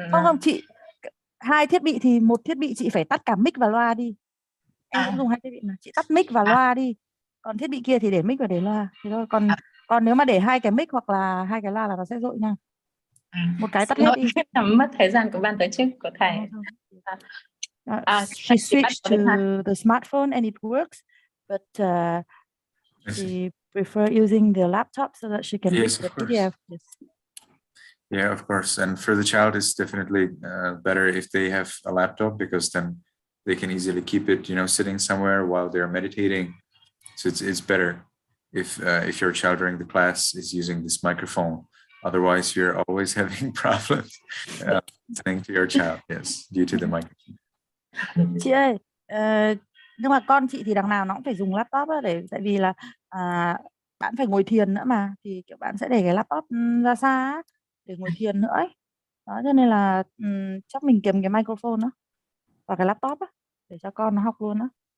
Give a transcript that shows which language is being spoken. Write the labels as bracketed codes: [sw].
[vi] Không chị, 2 thiết bị thì 1 thiết bị chị phải tắt cả mic và loa đi. Em cũng dùng 2 thiết bị mà, chị tắt mic và loa đi. Còn thiết bị kia thì để mic và để loa. Thế thôi. Còn nếu mà để 2 cái mic hoặc là 2 cái loa là nó sẽ dội nha. Một cái tắt hết đi. Mất thời gian của ban tổ chức của thầy. [en] She switched to the smartphone and it works, but she prefer using the laptop so that she can read the PDF. Yes. Yeah, of course. And for the child, it's definitely better if they have a laptop, because then they can easily keep it, sitting somewhere while they're meditating. So it's better if your child during the class is using this microphone. Otherwise, you're always having problems listening to your child. Yes, due to the microphone. [vi] Chị ơi, nhưng mà con chị thì đằng nào nó cũng phải dùng laptop á, tại vì là bạn phải ngồi thiền nữa mà, thì kiểu bạn sẽ để cái laptop ra xa á, để ngồi thiền nữa ấy. Đó, cho nên là chắc mình kiếm cái microphone đó và cái laptop á, để cho con nó học luôn đó.